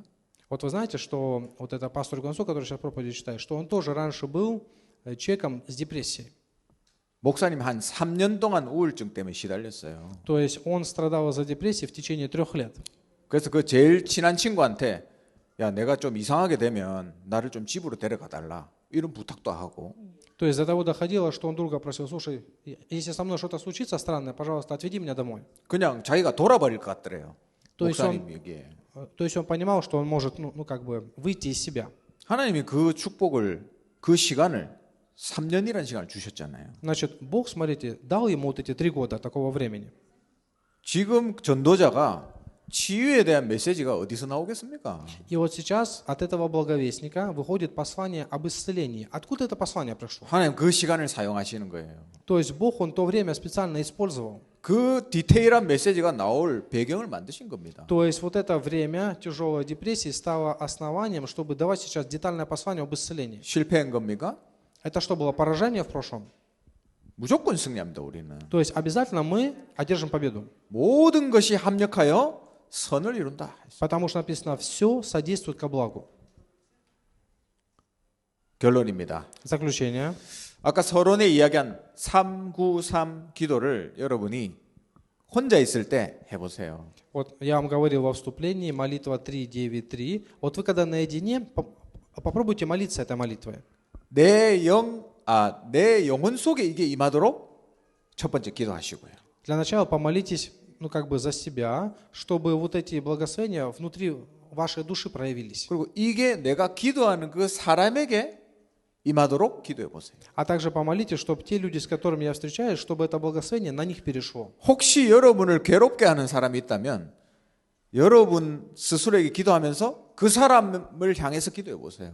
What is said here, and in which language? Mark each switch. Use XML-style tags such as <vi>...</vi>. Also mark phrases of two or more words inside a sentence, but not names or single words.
<ru>Вот вы знаете, что вот это пастор Гонсо, который сейчас проповедь читает, что он тоже раньше был человеком с депрессией.</ru> <ko>목사님 한 3년 동안 우울증 때문에 시달렸어요.</ko> <ru>То есть он страдал из-за депрессии в течение 3 лет.</ru> <ko>그래서 그 제일 친한 친구한테 야, 내가 좀 이상하게 되면 나를 좀 집으로 데려가 달라. 이런 부탁도 하고.</ko> <ru>То есть до того доходило, что он друга просил: слушай, если со мной что-то случится странное, пожалуйста, отведи меня домой.</ru> <ko>그냥 자기가 돌아버릴 것 같더래요.</ko> <ru>То есть</ru> <ko>목사님 얘기에.</ko> <ru>он понимал, что он может, ну как бы выйти из себя.</ru> <ko>하나님이 그 축복을, 그 시간을 3년이라는 시간을 주셨잖아요.</ko> <ru>Значит, Бог, смотрите, дал ему вот эти 3 года такого времени.</ru> <ko>지금 전도자가 치유에 대한 메시지가 어디서 나오겠습니까?</ko> <ru>И вот сейчас от этого благовестника выходит послание об исцелении. Откуда это послание пришло?</ru> <ko>하나님 그 시간을 사용하시는 거예요.</ko> <ru>То есть Бог, Он то время специально использовал.</ru> <ko>그 디테일한 메시지가 나올 배경을 만드신 겁니다.</ko> <ru>То есть вот это время тяжелой депрессии стало основанием, чтобы давать сейчас детальное послание об исцелении.</ru> <ko>실패한 겁니까?</ko> <ru>Это что было, поражение в прошлом?</ru> <ko>무조건 승리합니다, 우리는.</ko> <ru>То есть обязательно мы одержим победу.</ru> <ko>모든 것이 합력하여 선을 이룬다.</ko> <ru>Потому что написано, все содействует ко благу.</ru> <ko>결론입니다.</ko> <ru>Заключение.</ru> <ko>아까 서론에 이야기한 393 기도를 여러분이 혼자 있을 때 해보세요.</ko> <ru>Вот я вам говорил во вступлении, молитва 393. Вот вы когда наедине, попробуйте молиться этой молитвой.</ru> <ko>내 영혼 속에 이게 임하도록 첫 번째 기도하시고요.</ko> <ru>Для начала помолитесь, ну как бы за себя, чтобы вот эти благословения внутри вашей души проявились.</ru> <ko>그리고 이게 내가 기도하는 그 사람에게 임하도록 기도해 보세요.</ko> <ru>А также помолитесь, чтобы те люди, с которыми я встречаюсь, чтобы это благословение на них перешло.</ru> <ko>혹시 여러분을 괴롭게 하는 사람이 있다면 여러분 스스로에게 기도하면서 그 사람을 향해서 기도해 보세요.</ko>